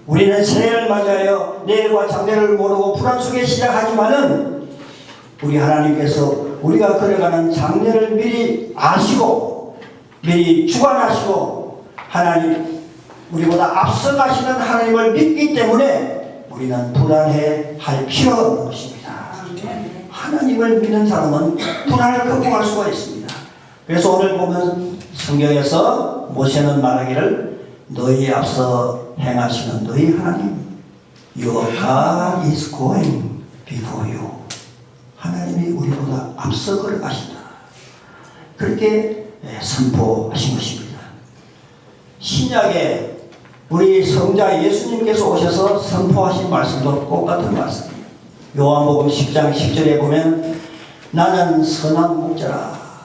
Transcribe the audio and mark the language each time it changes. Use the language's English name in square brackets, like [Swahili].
[Korean] 우리는 새해를 맞이하여 내일과 장래를 모르고 불안 속에 시작하지만은 우리 하나님께서 우리가 걸어가는 장래를 미리 아시고 미리 주관하시고 하나님 우리보다 앞서가시는 하나님을 믿기 때문에 우리는 불안해할 필요가 없는 것입니다. 하나님을 믿는 사람은 불안을 극복할 수가 있습니다. 그래서 오늘 보면 성경에서 모세는 말하기를 너희 앞서 행하시는 너희 하나님 [English] Your God is going before you. [Korean] 하나님이 우리보다 앞서 걸어가신다. 그렇게 선포하신 것입니다. 신약에 우리 성자 예수님께서 오셔서 선포하신 말씀도 똑같은 말씀입니다. 요한복음 10장 10절에 보면 나는 선한 목자라.